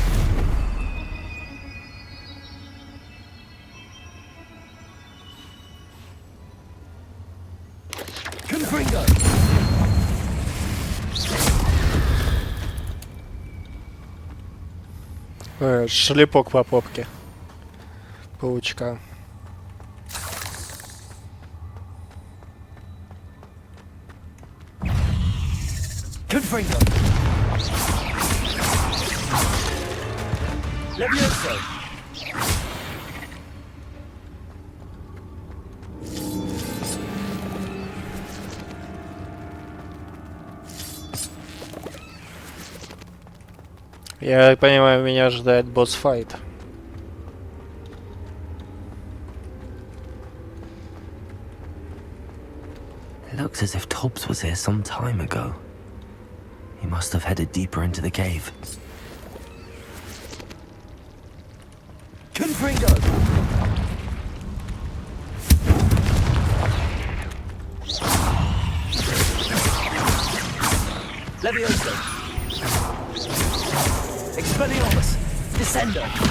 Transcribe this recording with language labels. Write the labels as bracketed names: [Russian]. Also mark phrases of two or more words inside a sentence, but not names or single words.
[Latin] Confringo! [Russian] Шлепок по попке. Паучка. [Latin] Confringo! Levioso! [Russian] Я понимаю, меня ожидает босс-файт. [English] It looks as if Tobbs was here some time ago. He must have headed deeper into the cave. [Latin] Confringo! Levioso! Expelliarmus! Descendo!